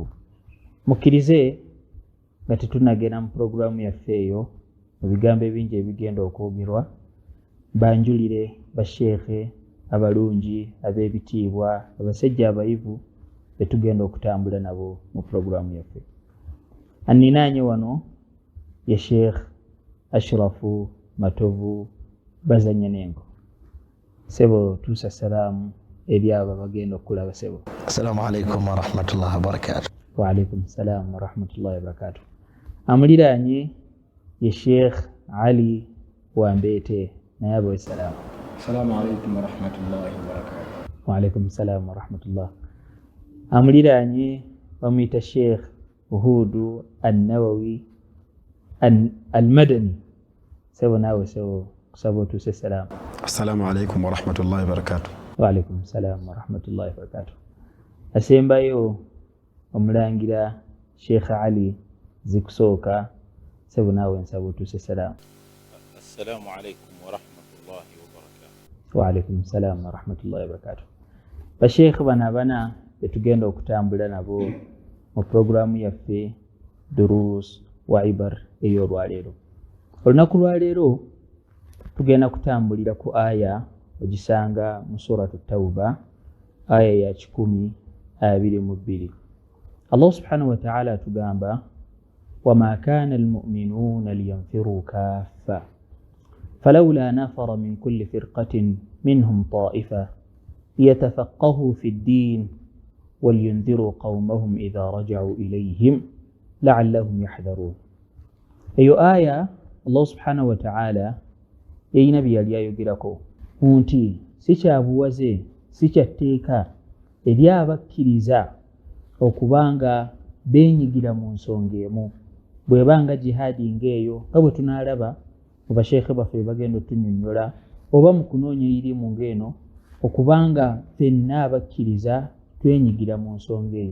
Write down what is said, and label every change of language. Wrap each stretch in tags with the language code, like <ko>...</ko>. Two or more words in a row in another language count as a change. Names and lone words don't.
<lg>Mukkirize nga tetunagenda mu puroguraamu yaffe eyo mu bigambo ebingi ebigenda okwogerwa, banjulire basheekhe abalungi ab'ebitiibwa, abasajja abayivu be tugenda okutambula nabo mu puroguraamu yaffe. Anninaanye wano ye Sheikh Ashrafu Matovu Bazanya Nengo. Sebo tuusa salaamu eri abo bagenda okulaba sebo.</lg> <ar>السلام عليكم ورحمة الله وبركاته. وعليكم السلام ورحمة الله وبركاته.</ar> <lg>Amuliraanye ye Sheikh Ali Wambete naye abo salaamu.</lg> <ar>السلام عليكم ورحمة الله وبركاته. وعليكم السلام ورحمة الله.</ar> <lg>Amuliraanye bamuyita Sheikh Uhudu An-Nawawi Al-Madani. Sebo naawe sebo kusaba otuuse salaamu.</lg> <ar>السلام عليكم ورحمة الله وبركاته. وعليكم السلام ورحمة الله وبركاته.</ar> <lg>Asembayo omulangira Sheikh Ali Zikusooka, sebo naawe nsaba otuuse salaamu.</lg> <ar>السلام عليكم ورحمة الله وبركاته. وعليكم السلام ورحمة الله وبركاته.</ar> <lg>Basheikh bana betugenda okutambula nabo mu puroguraamu yaffe Duruus wa Ibar ey'olwaleero. Olunaku lwaleero tugenda kutambulira ku aya ogisanga mu suratu Tawba, aya ya 10:22.</lg> <ar>الله سبحانه وتعالى atugamba وما كان المؤمنون لينفروا كافة فلولا نفر من كل فرقة منهم طائفة ليتفقهوا في الدين ولينذروا قومهم إذا رجعوا إليهم لعلهم يحذرون. أي آية الله سبحانه وتعالى</ar> <lg>yeyi nabi yali ayogerako nti sikyabuwaze sikyatteeka eri abakkiriza okubanga beenyigira mu nsonga emu, bwebanga jihaadi ng'eyo nga bwe tunaalaba mu basheekhe baffe bagenda otunnyonnyola, oba mu kunoonya irimu ng'eno, okubanga ffenna abakkiriza twenyigira mu nsonga eyo.</lg>